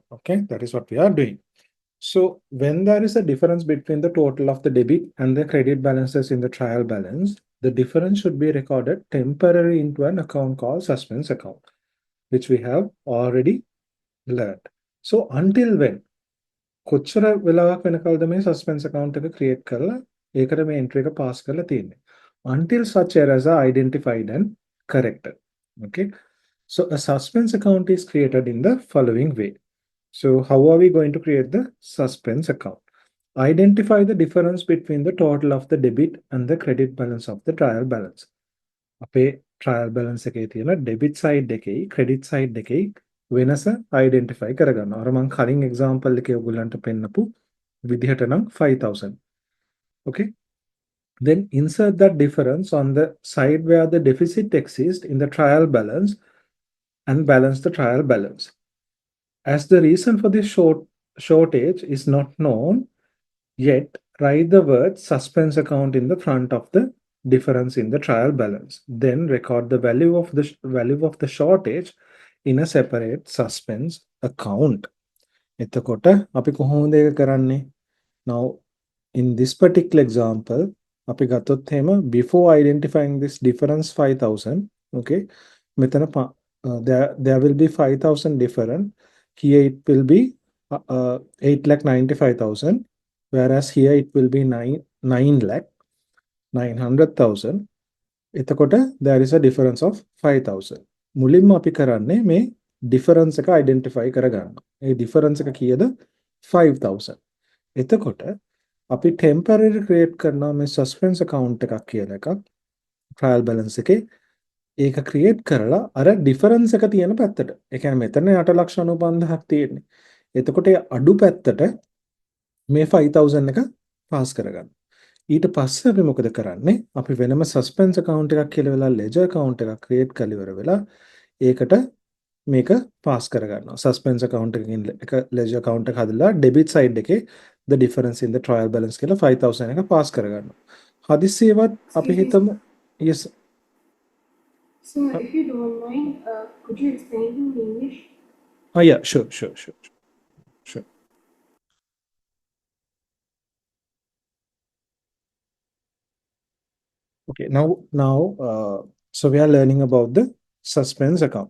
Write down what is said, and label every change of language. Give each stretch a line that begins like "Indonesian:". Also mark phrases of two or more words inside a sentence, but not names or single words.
English: Okay, that is what we are doing. So when there is a difference between the total of the debit and the credit balances in the trial balance, the difference should be recorded temporarily into an account called suspense account, which we have already learned. So until when?
Sinhala: කොච්චර වෙලාවක් වෙනකල්ද මේ
English: suspense account
Sinhala: එක create කරලා ඒකට මේ entry එක pass කරලා තියෙන්නේ
English: until such errors are identified and corrected. Okay, so a suspense account is created in the following way. So how are we going to create the suspense account? Identify the difference between the total of the debit and the credit balance of the trial balance.
Sinhala: අපේ
English: trial balance
Sinhala: එකේ තියෙන
English: debit side
Sinhala: එකයි
English: credit side
Sinhala: එකයි වෙනස identify කරගන්න. අර මම කලින් example එකේ ඔයගොල්ලන්ට පෙන්නපු විදිහට නම් 5000.
English: Okay, then insert that difference on the side where the deficit exists in the trial balance and balance the trial balance. As the reason for this shortage is not known yet, write the word suspense account in the front of the difference in the trial balance. Then record the value of the shortage in a separate suspense account.
Sinhala: එතකොට අපි කොහොමද ඒක කරන්නේ?
English: Now in this particular example
Sinhala: අපි ගත්තොත් එහෙම
English: before identifying this difference 5000, okay, මෙතන there will be 5000 different. Here it will be 8,95,000, whereas here it will be 9,900,000. එතකොට there is a difference of 5,000.
Sinhala: මුලින්ම අපි කරන්නේ මේ difference එක identify කරගන්න. ඒ difference එක කීයද? 5,000. එතකොට අපි temporary create කරනවා මේ
English: suspense account
Sinhala: එකක් කියලා එකක්
English: trial balance
Sinhala: එකේ. ඒක create කරලා අර difference එක තියෙන පැත්තට. ඒ කියන්නේ මෙතන 8,95,000ක් තියෙන්නේ. එතකොට ඒ අඩු පැත්තට මේ 5,000 එක pass කරගන්න. ඊට පස්සේ අපි මොකද කරන්නේ? අපි වෙනම
English: suspense account
Sinhala: එකක් කියලා වෙලා
English: ledger account
Sinhala: එකක් create කරලා ඉවර වෙලා ඒකට මේක pass කරගන්නවා.
English: suspense account
Sinhala: එකකින් එක
English: ledger account
Sinhala: එක හදලා
English: debit side
Sinhala: එකේ
English: the difference in the trial balance
Sinhala: කියලා 5,000 එක pass කරගන්නවා. හදිස්සියවත් අපි හිතමු yes.
English: So if you don't mind, could you explain in English? Oh yeah, sure. Okay, now so we are learning about the suspense account.